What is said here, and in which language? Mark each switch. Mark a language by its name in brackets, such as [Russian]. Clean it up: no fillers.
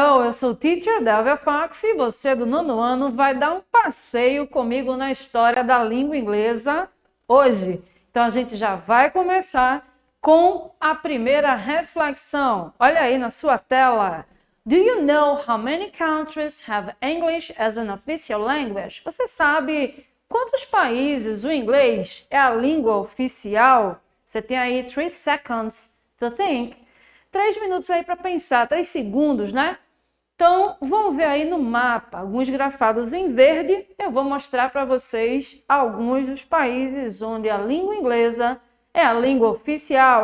[Portuguese] eu sou o Teacher Delvia Fox e você do nono ano vai dar um passeio comigo na história da língua inglesa hoje. Então a gente já vai começar com a primeira reflexão. Olha aí na sua tela. [English] Do you know how many countries have English as an official language? [Portuguese] Você sabe quantos países o inglês é a língua oficial? Você tem aí [English] 3 seconds to think. [Portuguese] 3 minutos aí para pensar, 3 segundos, né? Então, vamos ver aí no mapa, alguns grafados em verde. Eu vou mostrar para vocês alguns dos países onde a língua inglesa é a língua oficial.